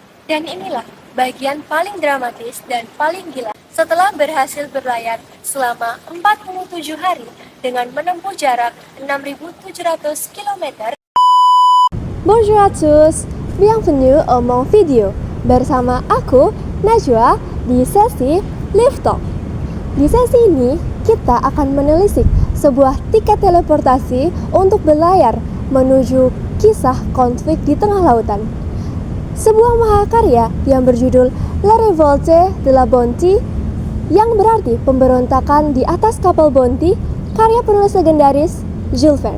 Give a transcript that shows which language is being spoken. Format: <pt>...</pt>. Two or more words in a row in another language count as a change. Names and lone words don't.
<id>Dan inilah bagian paling dramatis dan paling gila. Setelah berhasil berlayar selama 47 hari dengan menempuh jarak 6.700 km.</id> <fr>Bonjour à tous, bienvenue au mon video.</fr> <id>Bersama aku, Najwa, di sesi Live Talk. Di sesi ini, kita akan menelisik sebuah tiket teleportasi untuk berlayar menuju kisah konflik di tengah lautan. Sebuah mahakarya yang berjudul La Révolte de la Bounty, yang berarti pemberontakan di atas kapal Bounty, karya penulis legendaris Jules Verne.</id>